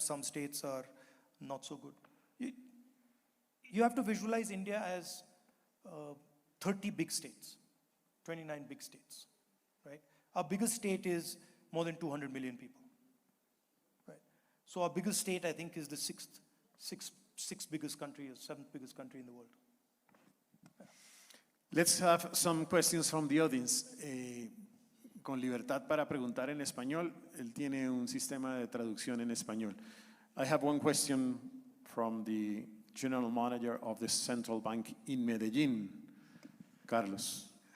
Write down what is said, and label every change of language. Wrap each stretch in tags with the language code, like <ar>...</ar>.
<en>Some states are not so good. You have to visualize India as 30 big states, 29 big states, right? Our biggest state is more than 200 million people, right? So our biggest state, I think, is the sixth biggest country or 7th biggest country in the world. Yeah. Let's have some questions from the audience.</en> <es>Con libertad para preguntar en español. Él tiene un sistema de traducción en español.</es> <en>I have one question from the General Manager of the Central Bank in Medellín, Carlos.</en>